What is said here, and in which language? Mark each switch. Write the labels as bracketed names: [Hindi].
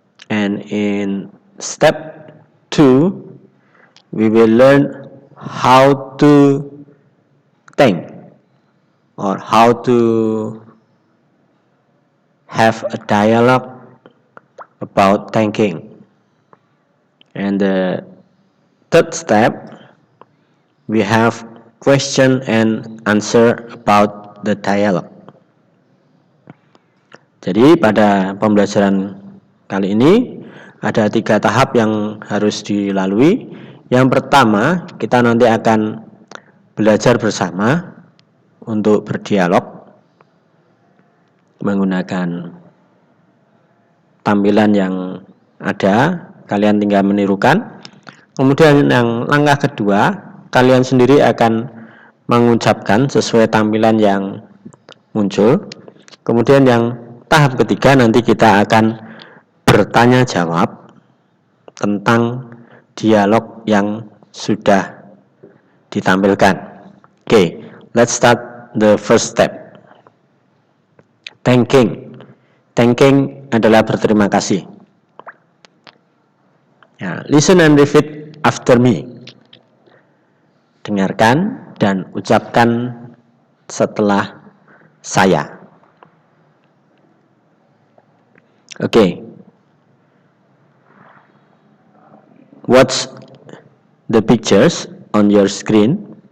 [English] And in step 2, we will learn how to thank, or how to have a dialogue about thanking. And the third step, we have question and answer about the dialogue. [Indonesian] Jadi pada pembelajaran kali ini ada 3 tahap yang harus dilalui. Yang pertama, kita nanti akan belajar bersama untuk berdialog menggunakan tampilan yang ada, kalian tinggal menirukan. Kemudian yang langkah kedua, kalian sendiri akan mengucapkan sesuai tampilan yang muncul. Kemudian yang tahap ketiga, nanti kita akan bertanya jawab tentang dialog yang sudah ditampilkan. [English] Okay, let's start the first step. Thanking. [Indonesian] Thanking adalah berterima kasih. [English] Ya, listen and repeat after me. [Indonesian] Dengarkan dan ucapkan setelah saya. [English] Okay. Watch the pictures on your screen.